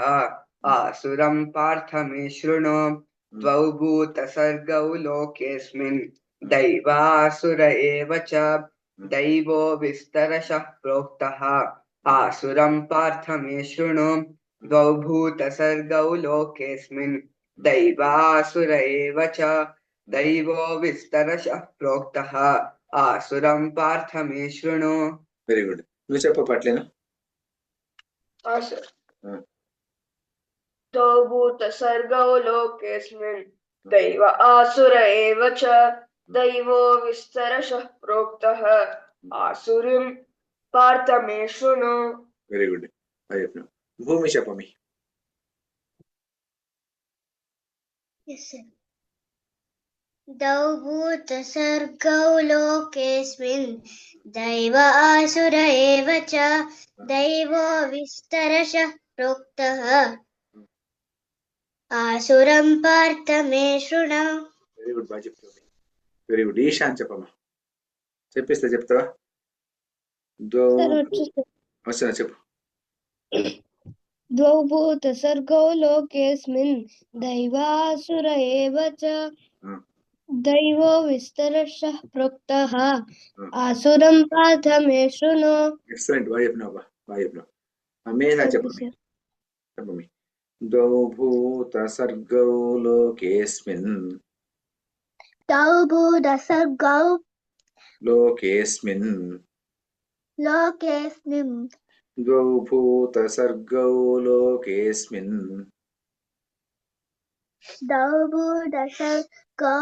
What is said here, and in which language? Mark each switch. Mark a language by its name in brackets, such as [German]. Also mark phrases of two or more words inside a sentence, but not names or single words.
[Sanskrit] आसुरं पार्थ मे शृणु द्वौ भूतसर्गौ लोकेऽस्मिन् दैवासुर एव च दैवो विस्तरशः प्रोक्तः आसुरं पार्थ मे शृणु द्वौ भूतसर्गौ लोकेऽस्मिन् दैवासुर एव च दैवो विस्तरशः प्रोक्तः आसुरं पार्थ मे शृणु [English] very good [Telugu] నువ్వు చెప్ప పట్లేనా sir. [Sanskrit] द्वौ भूतसर्गौ लोकेऽस्मिन् दैव आसुर एव च दैवो विस्तरशः प्रोक्तः आसुरीं पार्थ मे शृणु [English] very good [Telugu] భూమి చెప్పమి [English] Yes, sir. [Sanskrit] द्वौ भूतसर्गौ लोकेऽस्मिन् दैव आसुर एव च दैवो विस्तरशः प्रोक्तः आसुरं पार्थ मे शृणु [English] very good [Telugu] బాగా చెప్తావు [English] very good [Telugu] ఈశాన్ చెప్పమ్మా చెప్పిస్తే చెప్తావా వస్తున్నా చెప్పు [Sanskrit] द्वौ भूतसर्गौ लोकेऽस्मिन् दैवासुर एव च दैवो विस्तरशः प्रोक्तः आसुरं पार्थ मे शृणु [Telugu] ఎక్సలెంట్ బాగా చెప్పినావు బాగా చెప్పినావు మేధా చెప్పమి చెప్పమి [Sanskrit] ద్వౌ భూతసర్గౌ లోకేऽస్మిన్ द्वौ भूतसर्गौ लोकेऽस्मिन् लोकेऽस्मिन् द्वौ भूतसर्गौ लोकेऽस्मिन् द्वौ भूतसर्गौ